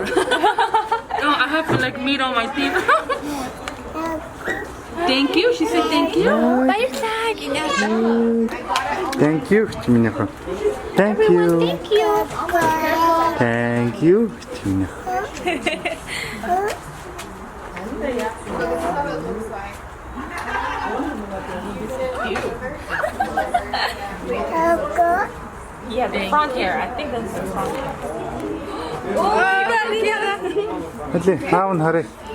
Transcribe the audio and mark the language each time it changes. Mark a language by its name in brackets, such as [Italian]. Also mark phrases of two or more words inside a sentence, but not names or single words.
[English] No, I have to like meat on my teeth. Thank you. She said thank you. [Mongolian] Баярлаа гинэ. [English] Thank you. Минийх. Thank you. Thank you. Минийх. Yeah, the front hair. I think that's the front hair. [Mongolian] Хали аав нь харъя.